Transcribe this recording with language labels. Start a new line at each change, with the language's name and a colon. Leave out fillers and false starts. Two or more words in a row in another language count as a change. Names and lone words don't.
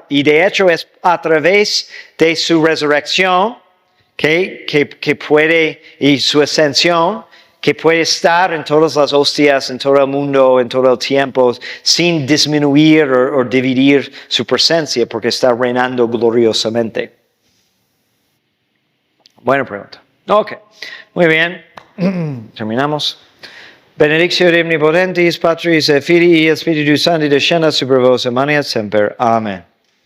Spanish: Y de hecho es a través de su resurrección que puede, y su ascensión, que puede estar en todas las hostias, en todo el mundo, en todo el tiempo, sin disminuir o dividir su presencia, porque está reinando gloriosamente. Buena pregunta. Ok, muy bien. Terminamos.
Latin: Benedictio de omnipotentis, Patris et Filii et Spiritus Sancti descendat super vos et maneat semper. Amen.